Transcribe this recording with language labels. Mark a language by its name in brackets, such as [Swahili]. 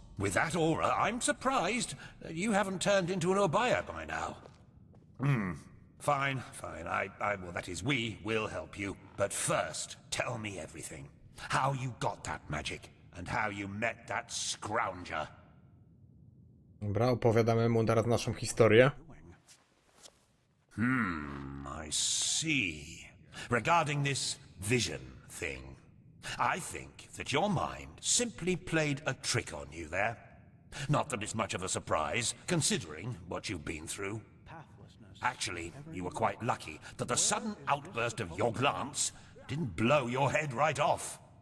[English] With that aura, I'm surprised that you haven't turned into an Obaya by now. Fine. Well, that is, we will help you. But first, tell me everything. How you got that magic, and how you met that scrounger. [Polish] Dobra, opowiadamy mu teraz naszą historię. [English] I see. Regarding this vision thing, I think that your mind simply played a trick on you there. Not that it's much of a surprise, considering what you've been through. Actually, you were quite lucky that the sudden outburst of your glance didn't blow your head right off.